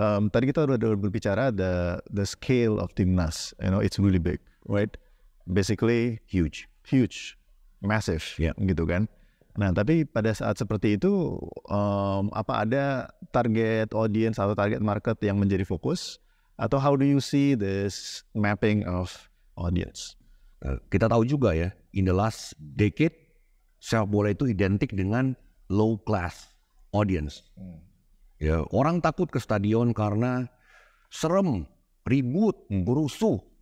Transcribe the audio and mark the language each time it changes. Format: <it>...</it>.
<id>tadi kita udah berbicara</id> <en>the scale of timnas, it's really big, right? Basically huge, massive,</en> <id>gitu kan. Nah, tapi pada saat seperti itu, apa ada target audience atau target market yang menjadi fokus?</id> <en>Atau how do you see this mapping of audience?</en> <id>Kita tahu juga ya,</id> <en>in the last decade,</en> <id>sepak bola itu identik dengan</id> <en>low class audience.</en> <id>Ya, orang takut ke stadion karena serem, ribut, berusuh.</id>